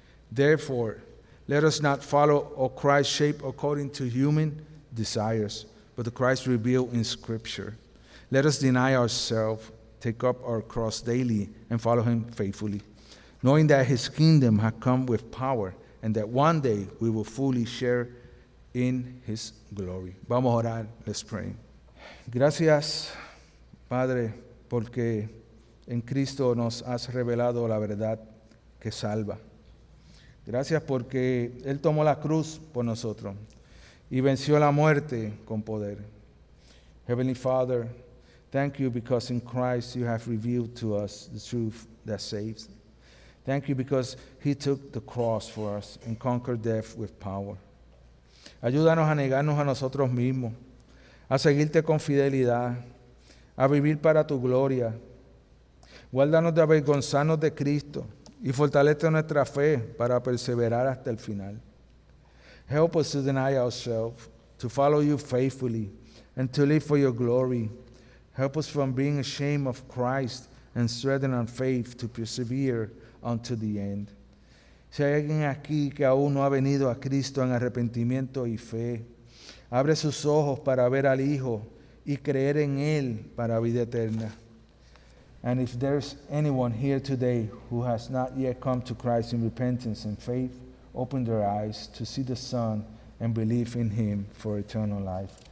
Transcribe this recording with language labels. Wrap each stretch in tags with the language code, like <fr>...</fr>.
<en>Therefore, let us not follow a Christ shaped according to human desires, but the Christ revealed in Scripture. Let us deny ourselves, take up our cross daily, and follow him faithfully, knowing that his kingdom has come with power and that one day we will fully share in his glory.</en> <es>Vamos a orar.</es> <en>Let's pray.</en> <es>Gracias, Padre, porque en Cristo nos has revelado la verdad que salva. Gracias porque Él tomó la cruz por nosotros y venció la muerte con poder.</es> <en>Heavenly Father, thank you because in Christ you have revealed to us the truth that saves. Thank you because He took the cross for us and conquered death with power.</en> <es>Ayúdanos a negarnos a nosotros mismos, a seguirte con fidelidad, a vivir para tu gloria. Guárdanos de avergonzarnos de Cristo y fortalece nuestra fe para perseverar hasta el final.</es> <en>Help us to deny ourselves, to follow you faithfully, and to live for your glory. Help us from being ashamed of Christ and strengthen our faith to persevere unto the end.</en> <es>Si hay alguien aquí que aún no ha venido a Cristo en arrepentimiento y fe, abre sus ojos para ver al Hijo y creer en Él para vida eterna.</es> <en>And if there's anyone here today who has not yet come to Christ in repentance and faith, open their eyes to see the Son and believe in Him for eternal life.</en>